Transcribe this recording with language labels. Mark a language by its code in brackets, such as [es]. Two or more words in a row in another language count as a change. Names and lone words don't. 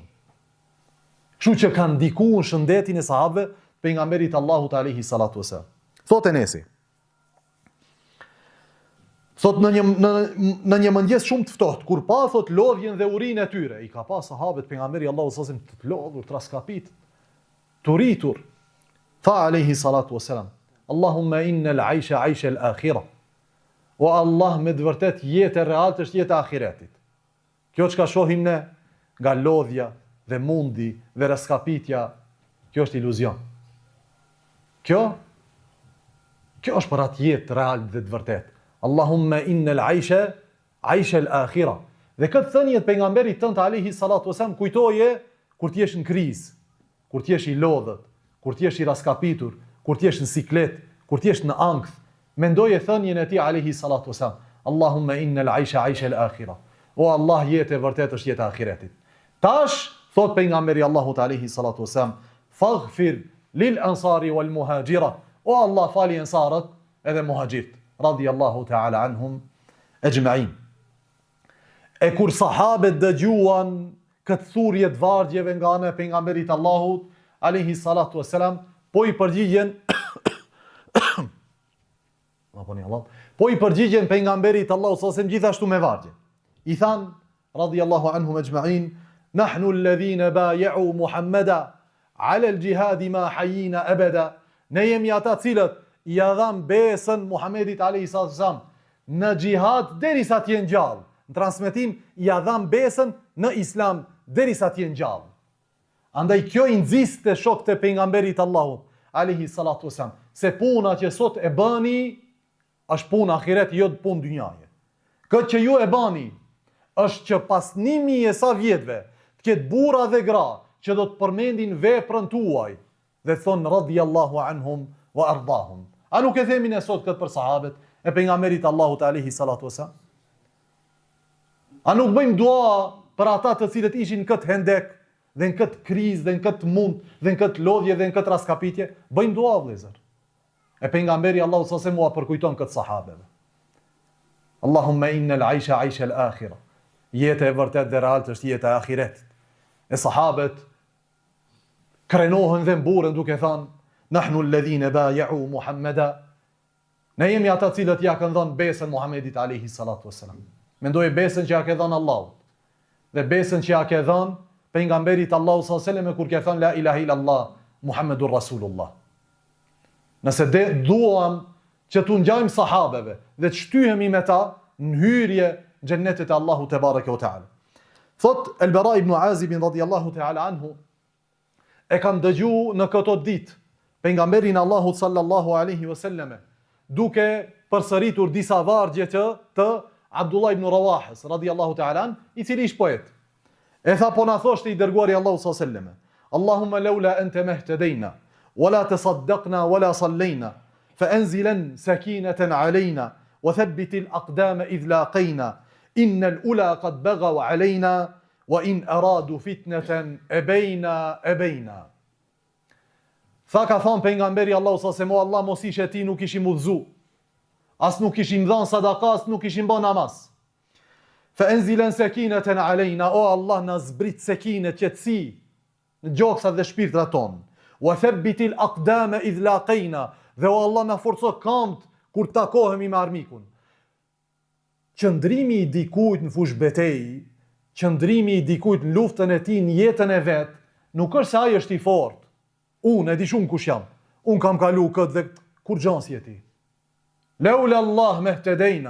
[sq] Kështu që kanë ndikuar në shëndetin e sahabëve pejgamberit Allahut [ar] عليه الصلاة والسلام. [sq] Thot Enesi. Thot në një mëngjes shumë të ftohtë, kur pa thot lodhjen dhe urinë e tyre, i ka pa sahabët pejgamberi Allahut [ar] صلى الله عليه وسلم [sq] të lodhur, të raskapit, të rritur. [ar] Tha عليه الصلاة والسلام، اللهم إن العيش عيش الآخرة. [sq] O Allah, me të vërtet jetë e realt është jetë e ahiretit. Kjo çka shohim ne nga lodhja dhe mundi dhe raskapitja, kjo është iluzion. Kjo është për atë jetë real dhe të vërtet. [ar] اللهم إن العيش عيش الآخرة. [sq] Dhe këtë thënie të pejgamberit tënd [ar] عليه الصلاة والسلام [sq] kujtoje kur ti je në krizë, kur ti je i lodhët, kur ti je i raskapitur, kur ti je në siklet, kur ti je në ankth. Mendoje thënien e tij [ar] عليه الصلاة والسلام، اللهم إن العيش عيش الآخرة. [sq] O Allah, jetë e vërtet është jetë e ahiretit. Tash thot pejgamberi Allahut [ar] عليه الصلاة والسلام, فاغفر للأنصار والمهاجرة. [sq] O Allah, fali ensarët edhe muhaxhirt, [ar] رضي الله تعالى عنهم أجمعين. [sq] E kur sahabët dëgjuan këtë thurje të vargjeve nga ana e pejgamberit Allahut [ar] عليه الصلاة والسلام, [sq] po i përgjigjen pejgamberit Allahut [ar] صلى الله عليه وسلم [sq] gjithashtu me vargje. I than [ar] رضي الله عنهم أجمعين، نحن الذين بايعوا محمدا على الجهاد ما حيينا أبدا. [sq] Ne jemi ata cilët i dhan besën Muhamedit [ar] عليه الصلاة والسلام [sq] në xhihad derisa të jenë gjallë. Në transmetim i dhan besën në Islam derisa të jenë gjallë. Andaj kjo i nxiste shokët e pejgamberit Allahut [ar] عليه الصلاة والسلام [sq] se puna që sot e bëni është punë ahiret, jo punë dynjaje. Këtë që ju e bani është që pas 1000 e sa vjetëve të ketë burra dhe gra që do të përmendin veprën tuaj dhe thonë [ar] رضي الله عنهم وأرضاهم. [sq] A nuk e themi ne sot këtë për sahabët e pejgamberit Allahut [ar] عليه الصلاة والسلام? [sq] A nuk bëjmë dua për ata të cilët ishin në këtë Hendek dhe në këtë krizë dhe në këtë mund dhe në këtë lodhje dhe në këtë raskapitje? Bëjmë dua, vëllezër. E pejgamberi Allahu [ar] صلى الله عليه وسلم [sq] përkujton këtë sahabëve. [ar] اللهم إن العيش عيش الآخرة. [sq] Jeta e vërtet dhe realt është jeta e ahiretit. E sahabët krenohen dhe mburën duke thënë, [ar] نحن الذين بايعوا محمدا. [sq] Ne jemi ata cilët ja kanë dhënë besën Muhamedit [ar] عليه الصلاة والسلام. [sq] Mendoje besën që ja ka dhënë Allahu dhe besën që ja ka dhënë pejgamberit Allahu [ar] صلى الله عليه وسلم [sq] kur ka thënë [ar] لا إله إلا الله محمد رسول الله. [sq] Nëse duam që t'u ngjajmë sahabeve dhe të shtyhemi me ta në hyrje në xhennetet e Allahut [ar] تبارك وتعالى. [sq] Thot El-Bara ibn Azib [ar] رضي الله تعالى عنه, [sq] e kam dëgju në këto ditë pejgamberin Allahut [ar] صلى الله عليه وسلم, [sq] duke përsëritur disa vargje të Abdullah ibn Rawahës [ar] رضي الله تعالى عن, [sq] i cili ish poet. E tha, po na thoshte i dërguari [ar] الله صلى الله عليه وسلم، اللهم لولا أنت ما اهتدينا ولا تصدقنا ولا صلينا فأنزلا سكينة علينا وثبت الأقدام إذ لاقينا إن الأولى قد بغوا علينا وإن أرادوا فتنة أبينا. [sq] Tha, ka thonë pejgamberi Allahu sa se mo Allah mos ishe ti nuk ishim udhzu, as nuk ishim dhënë sadaka, as nuk ishim bën namaz. [ar] فأنزلا سكينة علينا, [sq] o Allah na zbrit sekine, qetësi në gjoksat dhe shpirtrat tonë. [ar] وثبت الأقدام إذ لاقينا, [sq] dhe o Allah na forco kamt kur takohemi me armikun. Qëndrimi i dikujt në fush betej, qëndrimi i dikujt në luftën e tij, në jetën e vet, nuk është se ai është i fortë. Unë e di shumë kush jam. Unë kam kalu këtë dhe kur gjan si e ti. [ar] لولا الله ما اهتدينا.